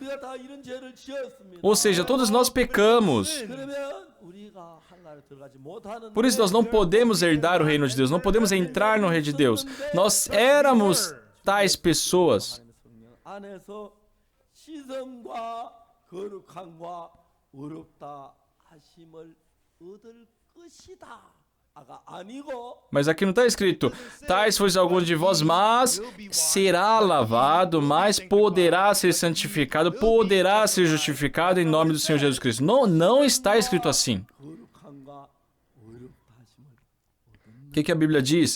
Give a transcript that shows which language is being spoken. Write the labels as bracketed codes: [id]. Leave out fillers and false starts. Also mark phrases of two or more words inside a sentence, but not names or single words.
[pt] Ou seja, todos nós pecamos. Por isso nós não podemos herdar o reino de Deus, não podemos entrar no reino de Deus. Nós éramos tais pessoas. [ko] 거룩함과 의롭다 하심을 얻을 것이다. [pt] Mas aqui não está escrito, tais fosse algum de vós, mas será lavado, mas poderá ser santificado, poderá ser justificado em nome do Senhor Jesus Cristo. Não, não está escrito assim. O que a Bíblia diz?